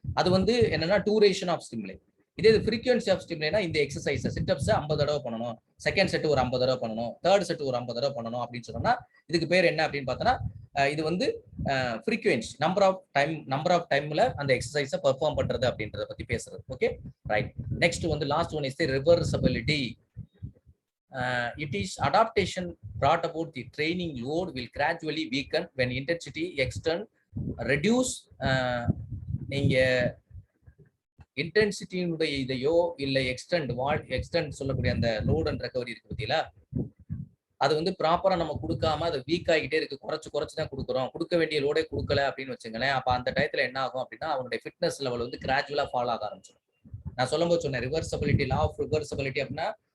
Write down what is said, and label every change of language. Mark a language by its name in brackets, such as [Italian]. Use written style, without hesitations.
[Tamil] அது வந்து என்னன்னா டூரேஷன் ஆஃப் ஸ்டிமுலை. இதே ஃப்ரீக்வன்சி ஆஃப் ஸ்டிமுலைனா இந்த எக்ஸசைஸ் சிட்டப்ஸ் 50 தடவை பண்ணணும், செகண்ட் செட் ஒரு 50 தடவை பண்ணணும், தேர்ட் செட் ஒரு 50 தடவை பண்ணணும் அப்படின்னு சொன்னா இதுக்கு பேர் என்ன அப்படின்னு பார்த்தோன்னா இது வந்து ஃப்ரீக்வன்சி, நம்பர் ஆஃப் டைம்ல அந்த எக்ஸசைஸை பெர்ஃபார்ம் பண்றது அப்படின்றத பத்தி பேசுறது. Okay, right. [English] Next வந்து last one is the reversibility. It is adaptation brought about the training load will gradually weaken when intensity extend reduce. [Tamil] நீங்க இன்டென்சிட்டியினுடைய இதையோ இல்ல எக்ஸ்டெண்ட் சொல்லக்கூடிய அந்த லோட் அண்ட் ரெக்கவரி இருக்கு பார்த்தீங்களா, அது வந்து ப்ராப்பரா நம்ம கொடுக்காம அது வீக் ஆகிட்டே இருக்கு, குறைச்சு தான் கொடுக்குறோம், கொடுக்க வேண்டிய லோடே கொடுக்கல அப்படின்னு வச்சுங்களேன். அப்ப அந்த டயத்துல என்ன ஆகும் அப்படின்னா அவனுடைய ஃபிட்னஸ் லெவல் வந்து கிராஜுவலா ஃபாலோ ஆக ஆரம்பிச்சிடும். நான் சொல்லும்போது சொன்னேன் ரிவர்சபிலிட்டி, லா ஆஃப் ரிவர்சபிலிட்டி அப்படின்னா